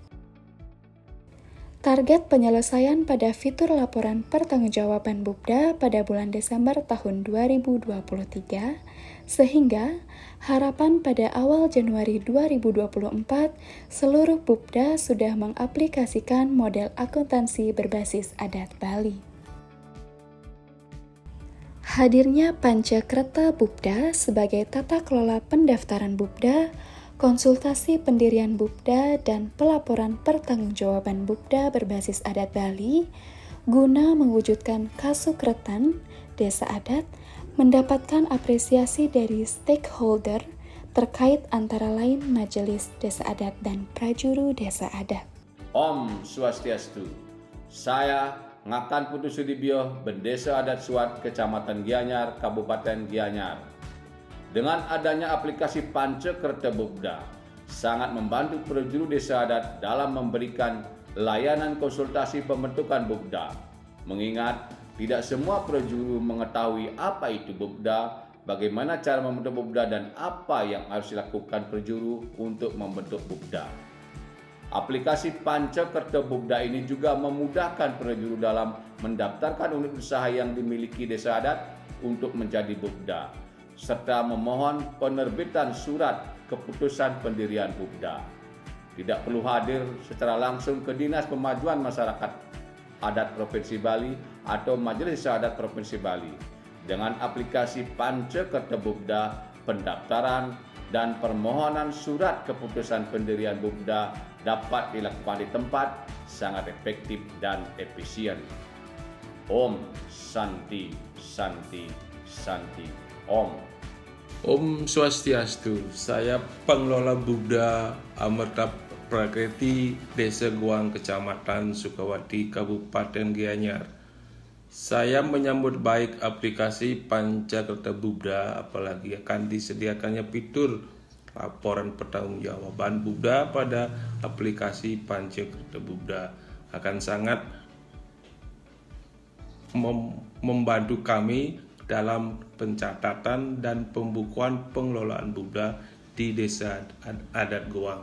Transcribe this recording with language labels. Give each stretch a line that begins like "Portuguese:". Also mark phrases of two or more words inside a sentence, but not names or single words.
Indonesian: Target penyelesaian pada fitur laporan pertanggungjawaban Bubda pada bulan Desember tahun 2023, sehingga harapan pada awal Januari 2024 seluruh Bubda sudah mengaplikasikan model akuntansi berbasis adat Bali. Hadirnya Pancakerta Bubda sebagai tata kelola pendaftaran Bubda, konsultasi pendirian Bubda, dan pelaporan pertanggungjawaban Bubda berbasis adat Bali guna mewujudkan kasukretan desa adat mendapatkan apresiasi dari stakeholder terkait antara lain Majelis Desa Adat dan Prajuru Desa Adat.
Sanskrit: Om Swastiastu.
Indonesian: Saya Ngakan Putu Sudibyo, Bendesa Adat Suat, Kecamatan Gianyar, Kabupaten Gianyar. Dengan adanya aplikasi Pancakerta Bubda, sangat membantu prajuru desa adat dalam memberikan layanan konsultasi pembentukan Bubda. Mengingat tidak semua prajuru mengetahui apa itu Bubda, bagaimana cara membentuk Bubda, dan apa yang harus dilakukan prajuru untuk membentuk Bubda. Aplikasi Pancakerta Bubda ini juga memudahkan prajuru dalam mendaftarkan unit usaha yang dimiliki desa adat untuk menjadi Bubda, serta memohon penerbitan surat keputusan pendirian Bubda. Tidak perlu hadir secara langsung ke Dinas Pemajuan Masyarakat Adat Provinsi Bali atau Majelis Desa Adat Provinsi Bali. Dengan aplikasi Pancakerta Bubda, pendaftaran dan permohonan surat keputusan pendirian Bubda dapat dilakukan di tempat, sangat efektif dan efisien.
Sanskrit: Om Santi Santi Santi Om. Om Swastiastu.
Indonesian: Saya pengelola Bubda Amerta Prakriti, Desa Guang, Kecamatan Sukawati, Kabupaten Gianyar. Saya menyambut baik aplikasi Pancakerta Bubda, apalagi akan disediakannya fitur laporan pertanggungjawaban Bubda pada aplikasi Pancakerta Bubda. Akan sangat membantu kami dalam pencatatan dan pembukuan pengelolaan Bubda di Desa Adat Guang.